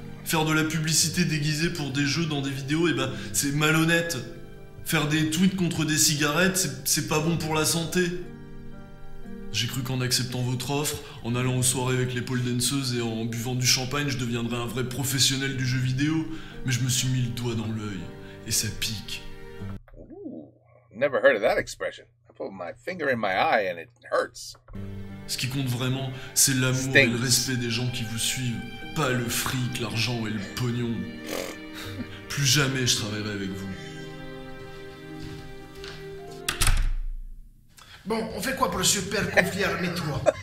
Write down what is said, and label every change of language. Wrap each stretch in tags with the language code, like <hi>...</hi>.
<fr>Faire de la publicité déguisée pour des jeux dans des vidéos, et ben c'est malhonnête. Faire des tweets contre des cigarettes, c'est pas bon pour la santé. J'ai cru qu'en acceptant votre offre, en allant aux soirées avec les pole danseuses et en buvant du champagne, je deviendrais un vrai professionnel du jeu vidéo. Mais je me suis mis le doigt dans l'œil. Et ça pique.</fr> <en>Ooh, never heard of that expression. I put my finger in my eye and it hurts.</en> <fr>Ce qui compte vraiment, c'est l'amour et le respect des gens qui vous suivent. Pas le fric, l'argent et le pognon. Plus jamais je travaillerai avec vous. Bon, on fait quoi pour le super conflit armé 3?</fr>